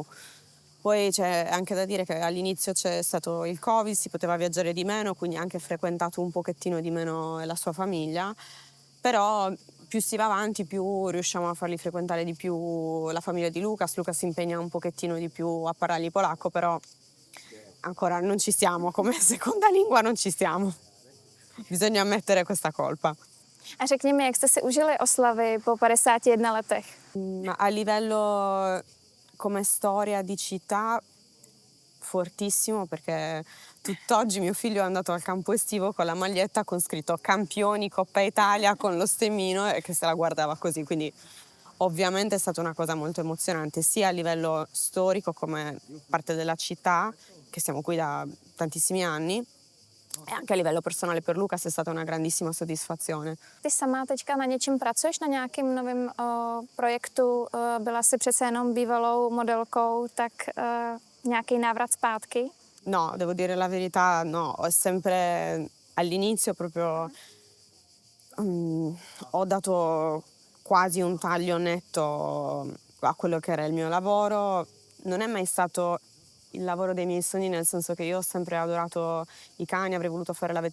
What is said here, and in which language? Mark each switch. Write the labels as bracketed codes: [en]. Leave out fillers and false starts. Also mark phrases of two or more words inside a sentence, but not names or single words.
[it] Poi c'è anche da dire che all'inizio c'è stato il Covid, si poteva viaggiare di meno, quindi ha anche frequentato un pochettino di meno la sua famiglia, però più si va avanti più riusciamo a farli frequentare di più la famiglia di Lucas. Lucas si impegna un pochettino di più a parlargli polacco, però ancora non ci stiamo, come seconda lingua non ci stiamo. Bisogna ammettere questa colpa. [cs] A řekni mi, jak jste si užili oslavy po 51 letech? [it] A livello come storia di città fortissimo, perché tutt'oggi mio figlio è andato al campo estivo con la maglietta con scritto Campioni Coppa Italia con lo stemmino e che se la guardava così, quindi ovviamente è stata una cosa molto emozionante sia a livello storico come parte della città, che siamo qui da tantissimi anni, e anche a livello personale per Lucas è stata una grandissima soddisfazione. [cs] Ty sama teďka na něčem pracuješ, na nějakým novém projektu? Byla jsi přece jenom bývalou modelkou, tak nějaký návrat zpátky? [it] No, devo dire la verità, no, ho sempre all'inizio proprio ho dato quasi un taglio netto a quello che era il mio lavoro. Non è mai stato il lavoro dei miei sogni, nel senso che io ho sempre adorato i cani, avrei voluto fare la